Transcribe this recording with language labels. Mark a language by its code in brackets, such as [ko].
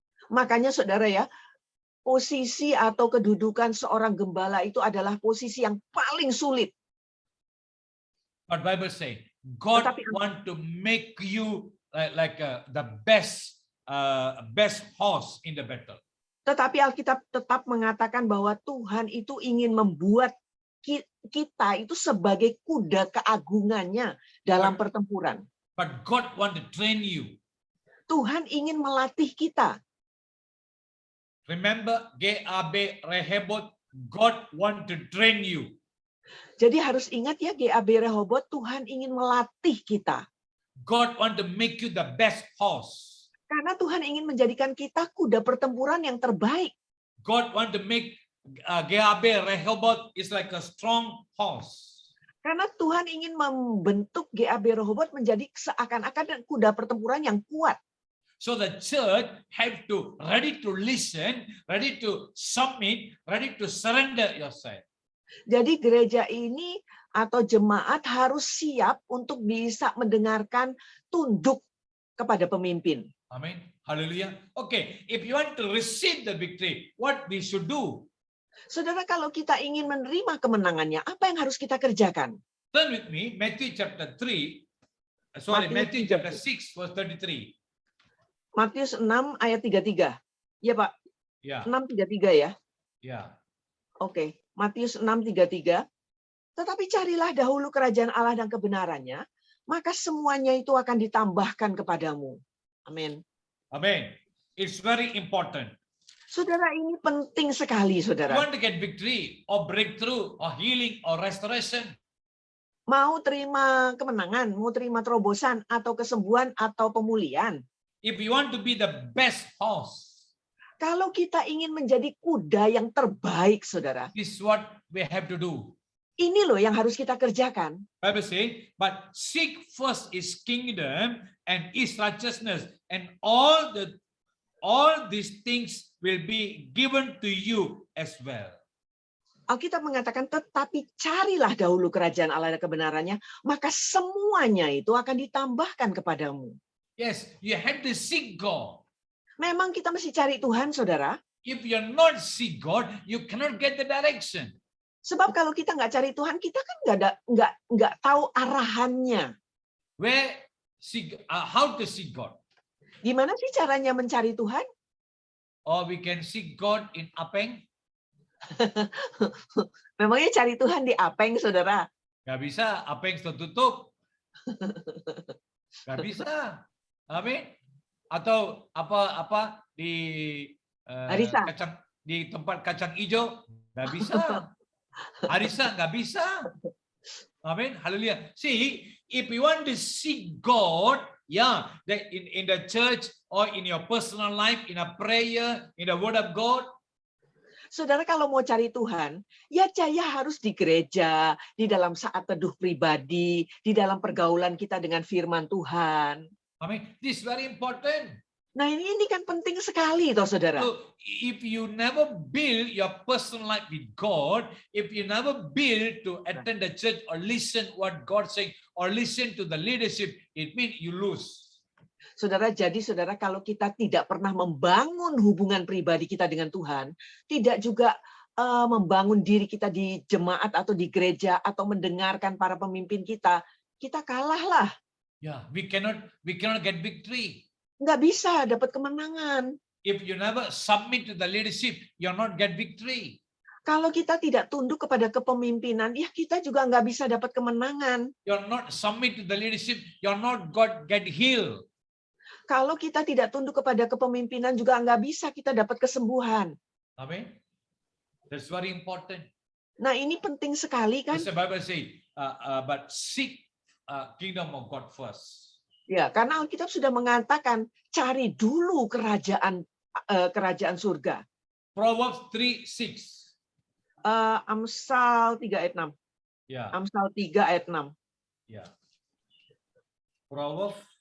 [id] Makanya saudara ya, posisi atau kedudukan seorang gembala itu adalah posisi yang paling sulit. [en] But Bible say God [id] Tetapi [en] want to make you the best horse in the battle. [id] Tetapi Alkitab tetap mengatakan bahwa Tuhan itu ingin membuat kita itu sebagai kuda keagungannya dalam pertempuran. [en] But God want to train you. [id] Tuhan ingin melatih kita. [en] Remember GAB Rehoboth, God want to train you. [id] Jadi harus ingat ya, GAB Rehoboth, Tuhan ingin melatih kita. [en] God want to make you the best horse. [id] Karena Tuhan ingin menjadikan kita kuda pertempuran yang terbaik. [en] God want to make GAB Rehoboth is like a strong horse. [id] Karena Tuhan ingin membentuk GAB Rehoboth menjadi seakan-akan kuda pertempuran yang kuat. [en] So the church have to ready to listen, ready to submit, ready to surrender yourself. [id] Jadi gereja ini atau jemaat harus siap untuk bisa mendengarkan, tunduk kepada pemimpin. Amen. Hallelujah. [en] Okay, if you want to receive the victory, what we should do? [id] Saudara, kalau kita ingin menerima kemenangannya, apa yang harus kita kerjakan? [en] Turn with me, Matthew chapter 3. Matthew chapter 6, verse 33. [id] Matius 6 ayat 33. Ya, Pak. Ya. 6:33 ya. Ya. Oke, Matius 6:33. Tetapi carilah dahulu kerajaan Allah dan kebenarannya, maka semuanya itu akan ditambahkan kepadamu. Amin. [en] Amen. It's very important. [id] Saudara, ini penting sekali, [en] You [id] saudara. [en] want to get victory or breakthrough or healing or restoration? [id] Mau terima kemenangan, mau terima terobosan atau kesembuhan atau pemulihan. [en] If you want to be the best horse, [id] Kalau kita ingin menjadi kuda yang terbaik, saudara, [en] this is what we have to do. [id] ini loh yang harus kita kerjakan. [en] Bible says, but seek first his kingdom and his righteousness, and all these things will be given to you as well. [id] Alkitab mengatakan, tetapi carilah dahulu kerajaan Allah dan kebenarannya, maka semuanya itu akan ditambahkan kepadamu. [en] Yes, you have to seek God. [id] Memang kita mesti cari Tuhan, saudara. [en] If you're not seek God, you cannot get the direction. [id] Sebab kalau kita nggak cari Tuhan, kita kan nggak tahu arahannya. [en] How to seek God? [id] Gimana sih caranya mencari Tuhan? [en] Or we can seek God in Apeng. [id] Memangnya cari Tuhan di Apeng, saudara? Gak bisa, Apeng tertutup. Gak bisa. Amin. Atau apa di Arisa. di tempat kacang hijau, gak bisa. Arisa gak bisa. Amin. Hallelujah. [en] See, if you want to seek God, in the church or in your personal life, in a prayer, in the word of God. [id] Saudara, kalau mau cari Tuhan, ya harus di gereja, di dalam saat teduh pribadi, di dalam pergaulan kita dengan firman Tuhan. [en] Amin. This is very important. [id] Nah, ini kan penting sekali, toh, saudara. [en] So, if you never build your personal life with God, if you never build to attend the church or listen what God saying or listen to the leadership, it means you lose. [id] Saudara, jadi saudara, kalau kita tidak pernah membangun hubungan pribadi kita dengan Tuhan, tidak juga membangun diri kita di jemaat atau di gereja atau mendengarkan para pemimpin kita kalah lah. [en] Yeah, we cannot get victory. [id] Nggak bisa dapat kemenangan. [en] If you never submit to the leadership, you're not get victory. [id] Kalau kita tidak tunduk kepada kepemimpinan, ya kita juga nggak bisa dapat kemenangan. [en] You're not submit to the leadership, you're not get healed. [id] Kalau kita tidak tunduk kepada kepemimpinan juga nggak bisa kita dapat kesembuhan. [en] Amen. That's very important. [id] Nah, ini penting sekali kan? [en] The Bible say, but seek kingdom of God first. [id] Ya, karena Alkitab sudah mengatakan cari dulu kerajaan surga. [en] Proverbs 3:6. [id] Amsal 3 ayat 6. Ya. Amsal 3 ayat 6. Ya. Proverbs.